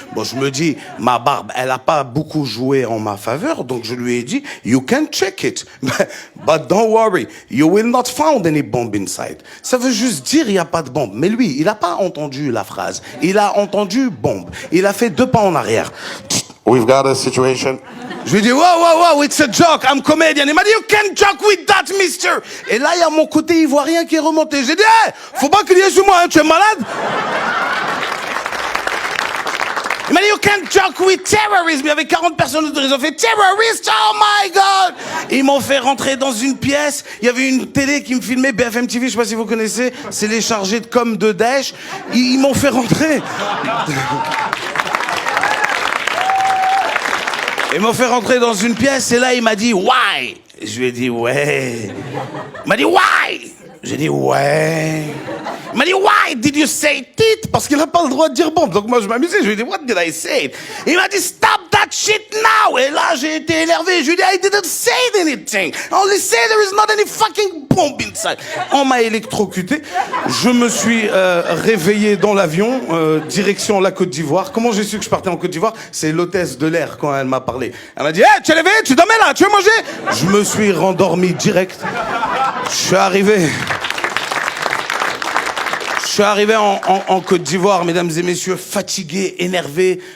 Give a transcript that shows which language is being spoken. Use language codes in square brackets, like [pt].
[fr] Bon, je me dis, ma barbe, elle a pas beaucoup joué en ma faveur, donc je lui ai dit, [en] you can check it, but don't worry, you will not find any bomb inside. [fr] Ça veut juste dire il n'y a pas de bombe. Mais lui, il n'a pas entendu la phrase. Il a entendu bombe. Il a fait 2 pas en arrière. [en] We've got a situation. [fr] Je lui dis, [en] wow, it's a joke, I'm comedian. [fr] Il m'a dit, [en] you can't joke with that, mister. [fr] Et là, il y a mon côté ivoirien qui est remonté. J'ai dit, hey, faut pas crier sur moi, hein, tu es malade? Il m'a dit, [en] you can't joke with terrorism. [fr] Il y avait 40 personnes autour, ils ont fait [en] terrorist, oh my God. [fr] Ils m'ont fait rentrer dans une pièce. Il y avait une télé qui me filmait, BFM TV, je sais pas si vous connaissez. C'est les chargés de com de Daesh. Ils m'ont fait rentrer. Ils m'ont fait rentrer dans une pièce et là, il m'a dit, why? Je lui ai dit, ouais. Il m'a dit, why? J'ai dit, ouais. Il m'a dit, [en] why did you say it? [fr] Parce qu'il n'a pas le droit de dire bon. Donc moi, je m'amusais. Je lui ai dit, [en] what did I say? [fr] Il m'a dit, [en] stop that shit now. [fr] Et là, j'ai été énervé. Je lui ai dit, [en] I didn't say anything. I only say there is not any fucking bomb inside. [fr] On m'a électrocuté. Je me suis réveillé dans l'avion, direction la Côte d'Ivoire. Comment j'ai su que je partais en Côte d'Ivoire? C'est l'hôtesse de l'air quand elle m'a parlé. Elle m'a dit, hey, tu es levé? Tu dormais là? Tu veux manger? Je me suis rendormi direct. Je suis arrivé en Côte d'Ivoire, mesdames et messieurs, fatigué, énervé.